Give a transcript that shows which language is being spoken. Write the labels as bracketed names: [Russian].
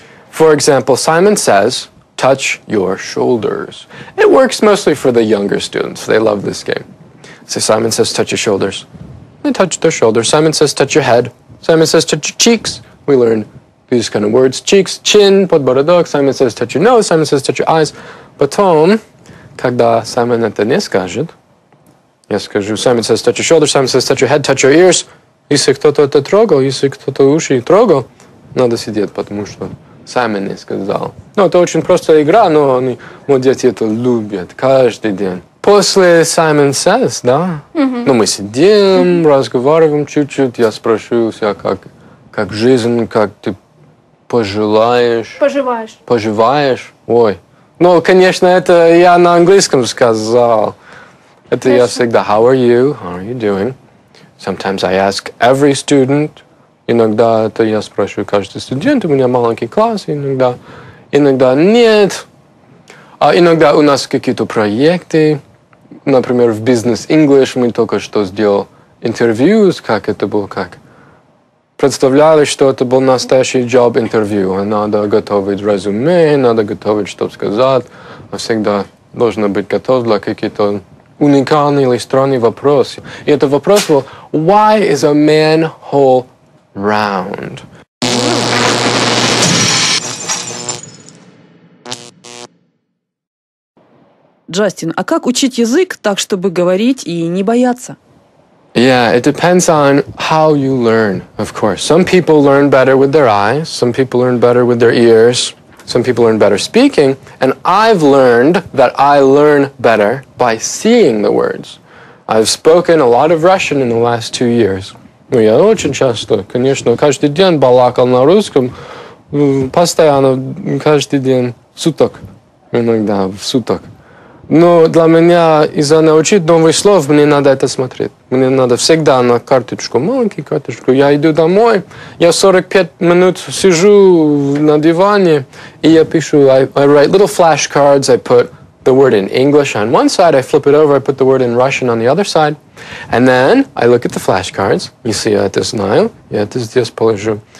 [English] For example, Simon says, touch your shoulders. It works mostly for the younger students. They love this game. So Simon says, touch your shoulders. They touch their shoulders. Simon says, touch your head. Simon says, touch your cheeks. We learn these kind of words. Cheeks, chin, подбородок. Simon says, touch your nose. Simon says, touch your eyes. [Russian] Потом, когда Simon это не скажет, я скажу, [English] Simon says, touch your shoulders. Simon says, touch your head, touch your ears. [Russian] Если кто-то это трогал, если кто-то уши трогал, надо сидеть, потому что Саймон не сказал. Это очень простая игра, но дети это любят каждый день. После Simon Says, да? Мы сидим, разговариваем чуть-чуть, я спрошу себя, как жизнь, как ты поживаешь. Поживаешь? Ой. Конечно, это я на английском сказал. Это я всегда, [English] how are you doing? Sometimes I ask every student. [Russian] Иногда это я спрашиваю каждый студент. У меня маленький класс, иногда нет. А иногда у нас какие-то проекты. Например, в Business English мы только что сделали интервью, как это было, как представляли, что это был настоящий job интервью. Надо готовить резюме, надо готовить, что сказать. Всегда должно быть готов для каких-то уникальный или странный вопрос. И этот вопрос был, [English] why is a manhole round? [Russian] Джастин, а как учить язык так, чтобы говорить и не бояться? [English] Yeah, it depends on how you learn, of course. Some people learn better with their eyes, some people learn better with their ears. Some people learn better speaking, and I've learned that I learn better by seeing the words. I've spoken a lot of Russian in the last 2 years. [Russian] Я очень часто, конечно, каждый день балакал на русском, постоянно, каждый день, суток, иногда в суток. Но для меня, из-за научить новых слов, мне надо это смотреть. Мне надо всегда на карточку, маленькую карточку. Я иду домой, я 45 минут сижу на диване, и я пишу, [English] I write little flashcards, I put the word in English on one side, I flip it over, I put the word in Russian on the other side, and then I look at the flashcards, [Russian] если я это знаю, я это здесь положу.